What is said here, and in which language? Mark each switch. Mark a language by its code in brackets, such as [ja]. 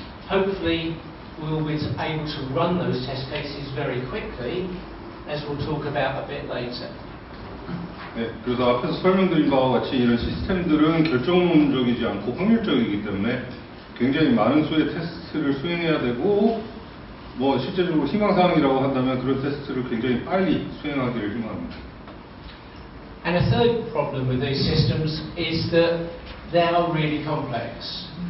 [en] Hopefully we'll be able to run those test cases very quickly, as we'll talk about a bit later. [ko] 네, 그래서 앞에서 설명드린 바와 같이 이런 시스템들은 결정론적이지 않고 확률적이기 때문에 굉장히 많은 수의 테스트를 수행해야 되고, 뭐 실제적으로 희망사항이라고 한다면 그런 테스트를 굉장히 빨리 수행하기를 희망합니다. [en] And a third problem with these systems is that they are really complex.